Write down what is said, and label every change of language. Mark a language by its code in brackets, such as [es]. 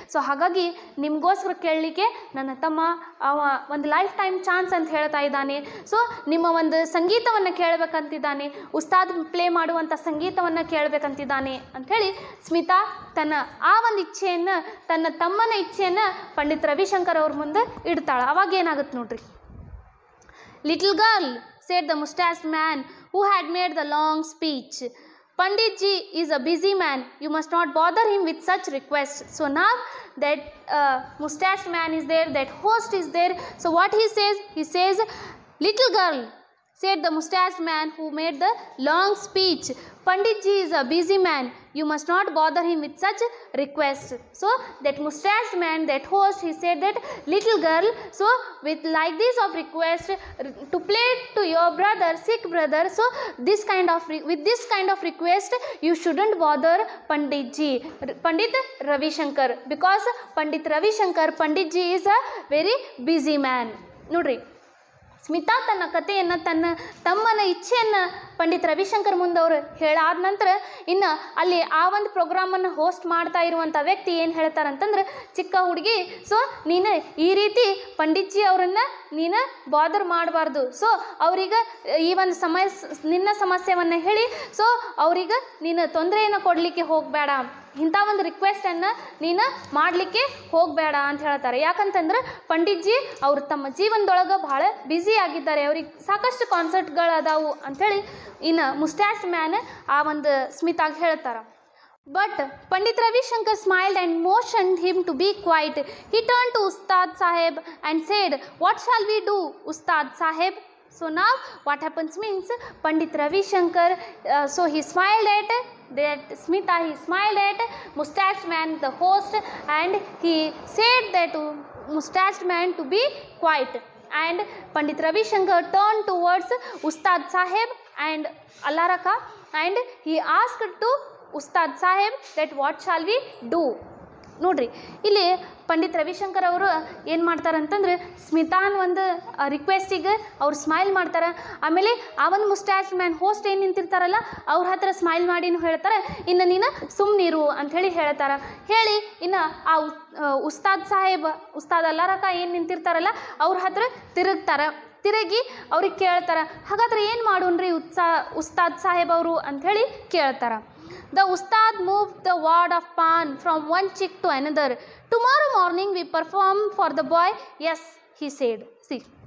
[kn] So ಹಾಗಾಗಿ ನಿಮಗೋಸ್ಕರ ಕೇಳಲಿಕ್ಕೆ ನನ್ನ ತಮ್ಮ ಒಂದು ಲೈಫ್ ಟೈಮ್ ಚಾನ್ಸ್ ಅಂತ ಹೇಳ್ತಾ ಇದ್ದಾನೆ. ಸೊ ನಿಮ್ಮ ಒಂದು ಸಂಗೀತವನ್ನು ಕೇಳಬೇಕಂತಿದ್ದಾನೆ, ಉಸ್ತಾದ್ ಪ್ಲೇ ಮಾಡುವಂಥ ಸಂಗೀತವನ್ನು ಕೇಳಬೇಕಂತಿದ್ದಾನೆ ಅಂಥೇಳಿ ಸ್ಮಿತಾ ತನ್ನ ಆ ಒಂದು ಇಚ್ಛೆಯನ್ನು, ತನ್ನ ತಮ್ಮನ ಇಚ್ಛೆಯನ್ನು ಪಂಡಿತ್ ರವಿಶಂಕರ್ ಅವ್ರ ಮುಂದೆ ಇಡ್ತಾಳೆ. ಅವಾಗ ಏನಾಗುತ್ತೆ ನೋಡ್ರಿ. [en] "Little girl," said the mustached man who had made the long speech, "Pandit ji is a busy man. You must not bother him with such requests." So now that mustached man is there, that host is there. So what he says, "Little girl," said the mustached man who made the long speech, "Pandit ji is a busy man. You must not bother him with such requests." So that mustached man, that host, he said that, "Little girl, so with like this of request to play to your brother, sick brother, so with this kind of request you shouldn't bother Pandit ji, Pandit Ravi Shankar, because Pandit Ravi Shankar, Pandit ji is a very busy man." [kn] ನೋಡ್ರಿ, ಸ್ಮಿತಾ ತನ್ನ ಕಥೆಯನ್ನು, ತನ್ನ ತಮ್ಮನ ಇಚ್ಛೆಯನ್ನು ಪಂಡಿತ್ ರವಿಶಂಕರ್ ಮುಂದವರು ಹೇಳಾದ ನಂತರ ಇನ್ನು ಅಲ್ಲಿ ಆ ಒಂದು ಪ್ರೋಗ್ರಾಮನ್ನು ಹೋಸ್ಟ್ ಮಾಡ್ತಾ ಇರುವಂಥ ವ್ಯಕ್ತಿ ಏನು ಹೇಳ್ತಾರಂತಂದ್ರೆ, ಚಿಕ್ಕ ಹುಡುಗಿ, ಸೊ ನೀನು ಈ ರೀತಿ ಪಂಡಿತ್ಜಿ ಅವರನ್ನು ನೀನು ಬಾದರ್ ಮಾಡಬಾರ್ದು. ಸೊ ಅವ್ರಿಗೆ ಈ ಒಂದು ನಿನ್ನ ಸಮಸ್ಯೆಯನ್ನು ಹೇಳಿ, ಸೊ ಅವ್ರಿಗೆ ನೀನು ತೊಂದರೆಯನ್ನು ಕೊಡಲಿಕ್ಕೆ ಹೋಗಬೇಡ, ಇಂಥ ಒಂದು ರಿಕ್ವೆಸ್ಟನ್ನು ನೀನು ಮಾಡಲಿಕ್ಕೆ ಹೋಗಬೇಡ ಅಂತ ಹೇಳ್ತಾರೆ. ಯಾಕಂತಂದ್ರೆ ಪಂಡಿತ್ಜಿ ಅವರು ತಮ್ಮ ಜೀವನದೊಳಗೆ ಭಾಳ ಬ್ಯುಸಿ ಆಗಿದ್ದಾರೆ, ಅವ್ರಿಗೆ ಸಾಕಷ್ಟು ಕಾನ್ಸರ್ಟ್ಗಳದಾವು ಅಂಥೇಳಿ ಇನ್ನು ಮುಸ್ಟ್ಯಾಚ್ ಮ್ಯಾನ್ ಆ ಒಂದು ಸ್ಮಿತಾಗಿ ಹೇಳ್ತಾರೆ. [en] But Pandit Ravi Shankar smiled and motioned him to be quiet. He turned to Ustad Saheb and said, "What shall we do, Ustad Saheb?" So now what happens means Pandit Ravi Shankar, so he smiled at that Smita, he smiled at mustached man, the host, and he said that mustached man to be quiet. And Pandit Ravi Shankar turned towards Ustad Saheb and Allah Raka, and he asked to Ustad Saheb that what shall we do. [kn] ನೋಡ್ರಿ ಇಲ್ಲಿ ಪಂಡಿತ್ ರವಿಶಂಕರ್ ಅವರು ಏನು ಮಾಡ್ತಾರೆ ಅಂತಂದ್ರೆ ಸ್ಮಿತಾನ್ ಒಂದು ರಿಕ್ವೆಸ್ಟಿಗೆ ಅವ್ರು smile ಮಾಡ್ತಾರೆ. ಆಮೇಲೆ ಆ ಒಂದು ಮುಸ್ಟ್ಯಾಚ್ ಮ್ಯಾನ್ ಹೋಸ್ಟ್ ಏನು ನಿಂತಿರ್ತಾರಲ್ಲ ಅವ್ರ ಹತ್ರ ಸ್ಮೈಲ್ ಮಾಡಿನೂ ಹೇಳ್ತಾರೆ, ಇನ್ನು ನೀನು ಸುಮ್ಮನಿರು ಅಂಥೇಳಿ ಹೇಳ್ತಾರೆ. ಹೇಳಿ ಇನ್ನು ಆ ಉಸ್ತಾದ್ ಸಾಹೇಬ್ ಉಸ್ತಾದ್ ಅಲ್ಲಾರಕ ಏನು ನಿಂತಿರ್ತಾರಲ್ಲ ಅವ್ರ ಹತ್ರ ತಿರುಗಿ ಅವ್ರಿಗೆ ಕೇಳ್ತಾರೆ, ಹಾಗಾದ್ರೆ ಏನು ಮಾಡೋಣ್ರಿ ಉಸ್ತಾದ್ ಸಾಹೇಬ್ ಅವರು ಅಂಥೇಳಿ ಕೇಳ್ತಾರೆ. [en] The Ustad moved the wad of pan from one cheek to another. Tomorrow morning we perform for the boy. Yes, he said. See.